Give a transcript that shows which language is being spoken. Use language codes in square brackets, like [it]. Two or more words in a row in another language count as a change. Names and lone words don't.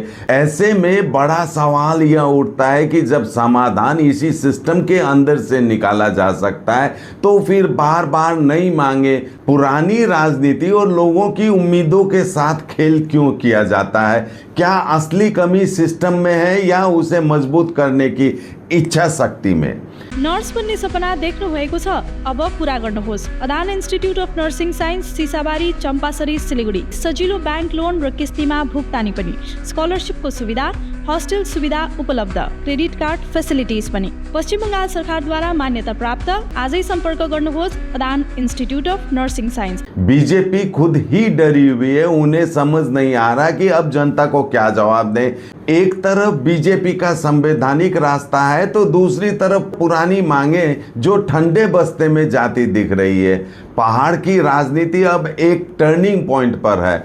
[hi] ऐसे में बड़ा सवाल यह उठता है कि जब समाधान इसी सिस्टम के अंदर से निकाला जा सकता है तो फिर बार बार नई मांगे, पुरानी राजनीति और लोगों की उम्मीदों के साथ खेल क्यों किया जाता है? क्या असली कमी सिस्टम में है या उसे मजबूत करने की इच्छा शक्ति में? [ne] नर्स बन्ने सपना देख्नु भएको छ, अब पूरा गर्नुहोस्। अदान इन्स्टिट्युट अफ नर्सिङ साइन्स, सिसाबारी, चम्पासरी, सिलिगुडी। सजिलो [en] bank loan [ne] र किस्तीमा भुक्तानी पनि, स्कलरसिपको सुविधा, हस्टेल सुविधा उपलब्ध, [en] credit card facilities [ne] पनि। पश्चिम बङ्गाल सरकारद्वारा मान्यता प्राप्त। आजै सम्पर्क गर्नुहोस् अदान इन्स्टिट्युट अफ नर्सिङ साइन्स। [hi] बीजेपी खुद ही डरी हुई है, उन्हें समझ नहीं आ रहा कि अब जनता को क्या जवाब दें। एक तरफ बीजेपी का संवैधानिक रास्ता है तो दूसरी तरफ पुरानी मांगे जो ठंडे बस्ते में जाती दिख रही है। पहाड़ की राजनीति अब एक [en] turning point [hi] पर है।